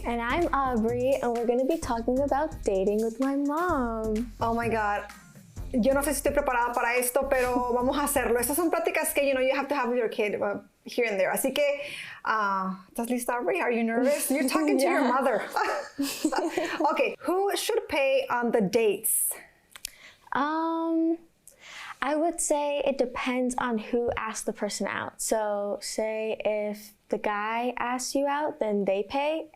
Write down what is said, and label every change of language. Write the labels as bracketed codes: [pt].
[en] And I'm Aubrey, and we're going to be talking about dating with my mom. Oh my God. [es] Yo no sé si estoy preparada para esto, pero vamos a hacerlo. Estas son prácticas que, [en] you have to have with your kid here and there. [es] Así que, ¿estás lista, Aubrey? [en] Are you nervous? You're talking to your mother. Okay, who should pay on the dates? I would say it depends on who asked the person out. So say if the guy asks you out, then they pay.